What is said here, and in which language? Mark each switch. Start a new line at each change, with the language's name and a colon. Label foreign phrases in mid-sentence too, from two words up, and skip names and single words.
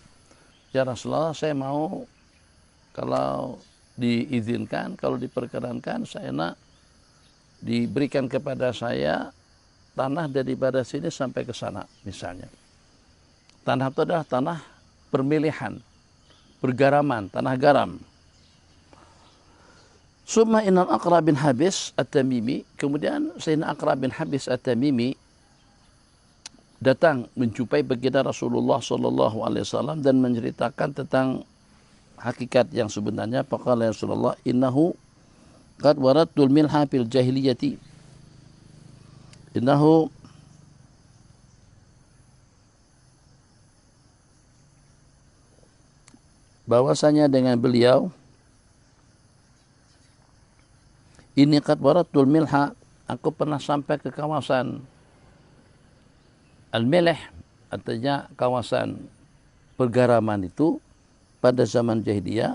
Malay: Ya Rasulullah, saya mau kalau diizinkan, kalau diperkenankan, saya nak diberikan kepada saya tanah daripada sini sampai ke sana misalnya. Tanah itu adalah tanah permilihan, pergaraman, tanah garam.
Arabic: ثم إن
Malay: Aqra' bin Habis at-Tamimi, kemudian Sayyidina Aqra' bin Habis at-Tamimi datang menjumpai baginda Rasulullah
Arabic: صلى الله عليه وسلم
Malay: dan menceritakan tentang hakikat yang sebenarnya.
Arabic: فقال يا رسول الله إنه قد وردت الملح في الجاهلية.
Malay: Innahu bahwasanya dengan beliau ini
Arabic: قد وردت الملح,
Malay: aku pernah sampai ke kawasan Al-Milh, artinya kawasan pergaraman itu pada zaman jahiliyah.